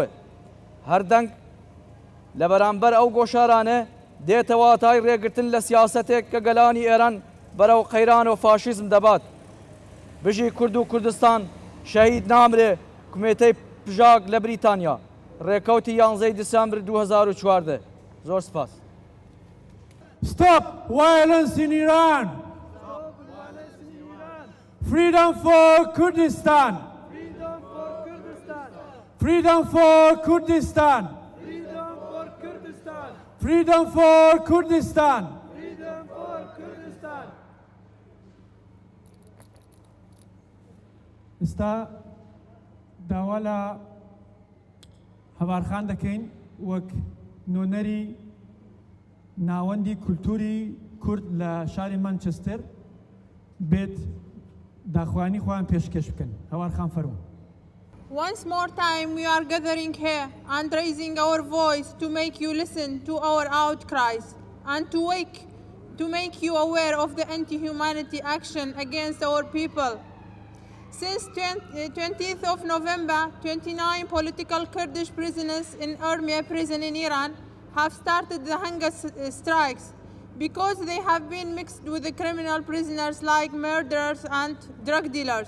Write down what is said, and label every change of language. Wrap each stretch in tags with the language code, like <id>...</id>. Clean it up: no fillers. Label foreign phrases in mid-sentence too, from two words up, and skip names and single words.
<ckb>هەردەنگ لە بەرامبەر ئەو گۆشارانە دێتەوە تای ڕێگرتن لە سیاسەتێک کە گەلانی ئێران بەرەو قەیران و فاشیزم دەبات. بژی کورد و کوردستان شەهید نامرێ. کومیتەی پژاک لە بریتانیا ڕێکەوتی 11 دیسەمبر 2014. زۆر سپاس.</ckb> <en>Stop violence in Iran. Freedom for Kurdistan. Freedom for Kurdistan. Freedom for Kurdistan.</en> <ckb>ئێستا داوا لە هەوارخان دەکەین وەک نۆنەری ناوەندی کولتوری کورد لە شاری مانچستر بێت داخوانی خۆیان پێشکەش بکەن. هەوارخان فەرموو.</ckb> <en>Once more time we are gathering here and raising our voice to make you listen to our outcries and to make you aware of the anti-humanity action against our people. Since 20th of November, 29 political Kurdish prisoners in Urmia prison in Iran have started the hunger strikes because they have been mixed with the criminal prisoners like murderers and drug dealers.</en>